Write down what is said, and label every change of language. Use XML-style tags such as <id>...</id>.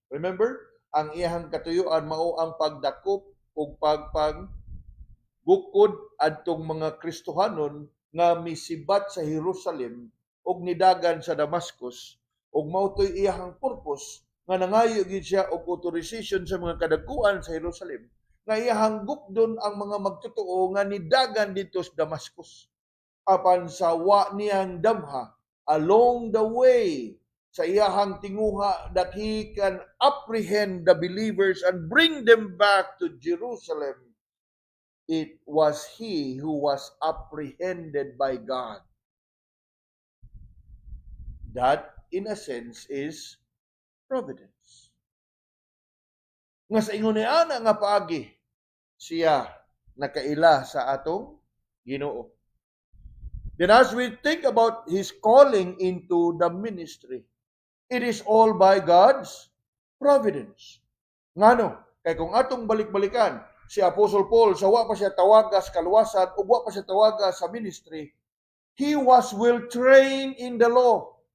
<ceb>Remember, ang iyahang katuyuan mao ang pagdakop ug bukod adtong mga Kristohanon nga misibat sa Jerusalem ug nidagan sa Damascus, ug mao toy iyahang purpose nga nangayo gid siya og authorization sa mga kadaguan sa Jerusalem nga iyahang gukdon ang mga magtotoo nga nidagan dito sa Damascus apan sa wa niyang damha</ceb> <en>along the way</en> <ceb>sa iyahang tinguha</ceb> <en>that he can apprehend the believers and bring them back to Jerusalem. It was he who was apprehended by God. That, in a sense, is providence.</en> <ceb>Nga sa ingon niya nga paagi, siya nakaila sa atong Ginoo.</ceb> <en>Then as we think about his calling into the ministry, it is all by God's providence.</en> <ceb>Ngano? Kay kung atong balik-balikan, si Apostle Paul, sa wa pa siya tawagas kaluwasan, ug wa pa siya tawagas sa ministry,</ceb> <en>he was well trained in the law.</en>